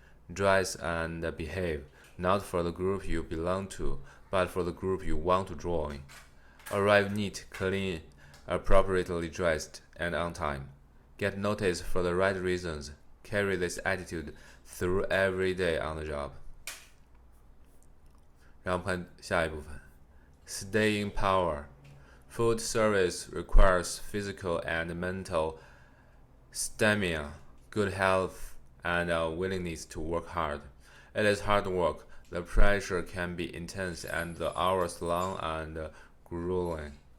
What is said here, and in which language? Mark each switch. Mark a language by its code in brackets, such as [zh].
[en] Dress and behave, not for the group you belong to, but for the group you want to join. Arrive neat, clean, appropriately dressed, and on time. Get noticed for the right reasons. Carry this attitude through every day on the job. [zh] 让我们看下一部分 Stay in power. [en] Food service requires physical and mental stamina, good health, and a willingness to work hard. It is hard work. The pressure can be intense and the hours long and grueling.